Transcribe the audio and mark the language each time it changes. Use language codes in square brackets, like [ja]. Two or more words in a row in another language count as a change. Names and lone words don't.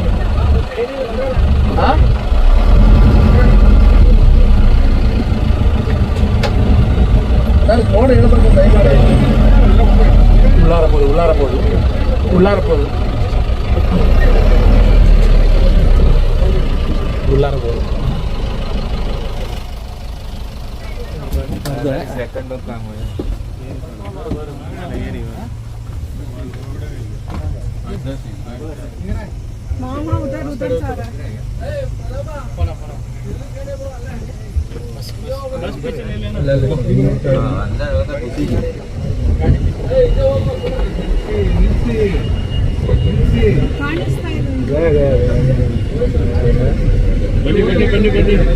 [kn] ಸರ್ ನೋಡಿ ಹೇಳ್ಬೇಕು ದಯಮಾಡಿ. [ta] உள்ளார போகுது உள்ளார போகுது உள்ளார போகுது உள்ளார போகுது. [hi] मामा उधर उधर जा रहा है. [kn] ಕಾಣಿಸ್ತಾ ಇದೆ. ಬನ್ನಿ ಬನ್ನಿ ಬನ್ನಿ ಬನ್ನಿ.